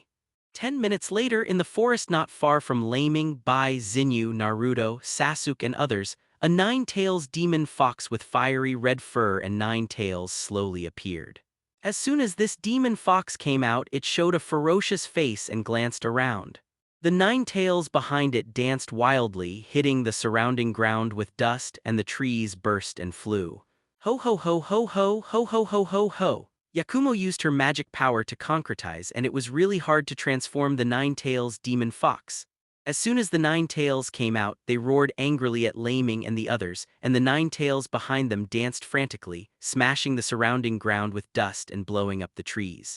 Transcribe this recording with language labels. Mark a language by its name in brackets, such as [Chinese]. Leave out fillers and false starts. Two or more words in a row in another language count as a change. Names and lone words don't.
[English] 10 minutes later, in the forest not far from Leiming, Bai, Zinyu, Naruto, Sasuke and others, a 9-tails demon fox with fiery red fur and 9 tails slowly appeared. As soon as this demon fox came out, it showed a ferocious face and glanced around. The nine tails behind it danced wildly, hitting the surrounding ground with dust, and the trees burst and flew. Ho ho ho ho ho ho ho ho ho ho. Yakumo used her magic power to concretize, and it was really hard to transform the nine tails demon fox. As soon as the nine tails came out, they roared angrily at Leiming and the others, and the nine tails behind them danced frantically, smashing the surrounding ground with dust and blowing up the trees.